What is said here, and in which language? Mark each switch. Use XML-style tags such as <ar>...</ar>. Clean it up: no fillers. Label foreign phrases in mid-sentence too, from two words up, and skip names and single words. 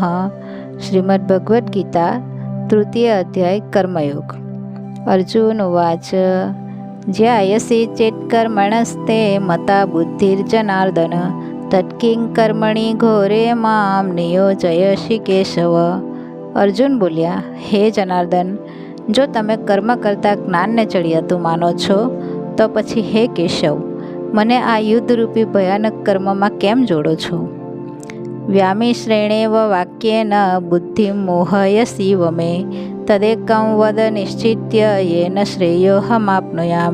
<sa>श्रीमद्भगवद् गीता तृतीय अध्याय कर्मयोग। अर्जुन उवाच ज्यायसि चेत्कर्मणस्ते मता बुद्धिर्जनार्दन तत्किं कर्मणि घोरे मां नियोजयसि केशव।</sa> <gu>અર્જુન બોલ્યા, હે જનાર્દન, જો તમે કર્મ કરતાં જ્ઞાનને ચડિયાતું માનો છો તો પછી હે કેશવ, મને આ યુદ્ધરૂપી ભયાનક કર્મમાં કેમ જોડો છો?</gu> <sa>વ્યામિશ્રેણેવ વાક્યેન બુદ્ધિ મોહયસી વમે તદેકં વદ નિશ્ચિત્ય યેન શ્રેયોહમાપ્નુયામ.</sa>